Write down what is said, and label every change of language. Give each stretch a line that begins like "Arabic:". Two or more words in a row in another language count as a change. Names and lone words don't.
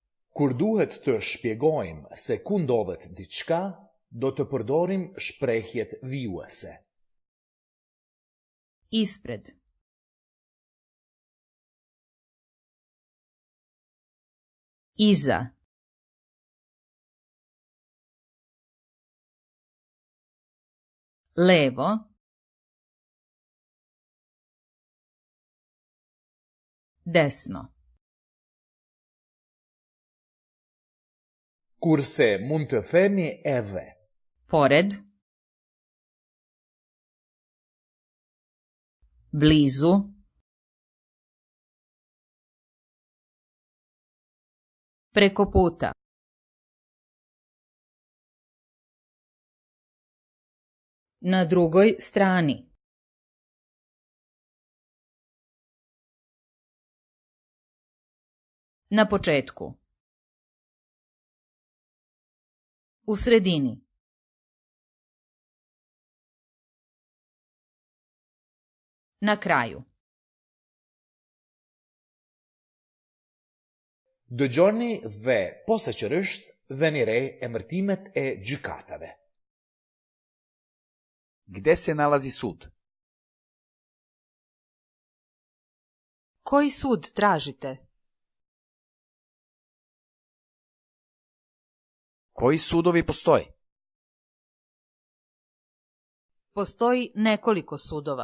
Albanian: Kur duhet të shpjegojmë se ku ndodhet diçka, do të përdorim shprehjet vijuese.
Serbian: Ispred. Iza. Levo. Desno.
Albanian: Kurse mund të themi edhe
Serbian: Pored. Blizu. Preko puta. Na drugoj strani. Na početku. U sredini. Na kraju.
Albanian: dëgjoni dhe posaçërisht veni re emërtimet e gjykatave.
Serbian: Gde se nalazi sud? Koji sud tražite? Koji sudovi postoje? Postoji nekoliko sudova.